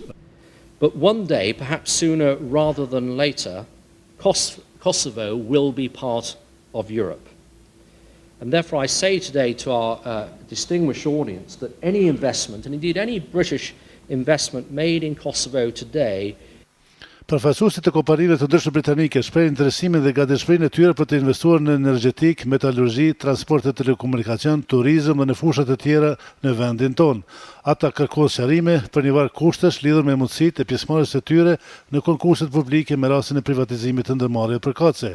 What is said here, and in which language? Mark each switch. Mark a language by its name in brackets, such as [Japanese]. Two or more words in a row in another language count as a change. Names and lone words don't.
[English] But one day, perhaps sooner rather than later, Kosovo will be part of Europe. And therefore I say today to our distinguished audience that any investment, and indeed any British investment made in Kosovo today, [Albanian] Përfaqësuesit e kompanive të ndryshme britanike shprehin interesimin dhe gatishmërinë e tyre për të investuar në energjetik, metalurgji, transport e telekomunikacion, turizëm dhe në fushat e tjera në vendin tonë. Ata kërkojnë sqarime për një varg kushtesh lidhur me mundësitë e pjesëmarrjes së tyre në konkurset publike me rastin e privatizimit të ndërmarrjeve përkatëse.